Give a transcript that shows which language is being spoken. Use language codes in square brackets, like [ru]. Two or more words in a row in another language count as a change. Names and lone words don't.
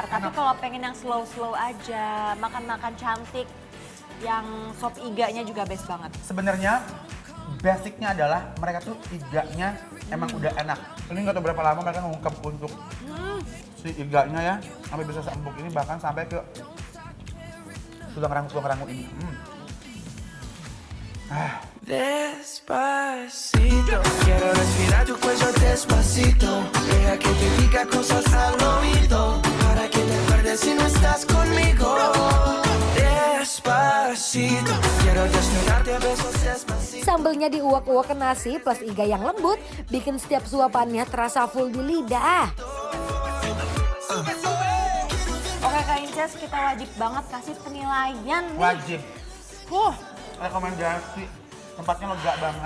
[id] Tapi kalau pengen yang slow-slow aja, makan-makan cantik, yang sop iganya juga best banget. Sebenarnya basicnya adalah mereka tuh iganya emang udah enak. Ini nggak tahu berapa lama mereka ngungkep untuk si iganya ya, sampai bisa seempuk ini, bahkan sampai ke tulang rangu ini. [es] Despacito, quiero respirar tu cuello despacito. Deja que te diga cosas al oído, para que te acuerdes si no estás conmigo. Despacito, quiero desnudarte a besos despacito. [id] Sambelnya diuak-uak ke nasi plus iga yang lembut, bikin setiap suapannya terasa full di lidah. Oke Kak Inces, kita wajib banget kasih penilaian nih. Wajib. Rekomendasi. Tempatnya lega banget.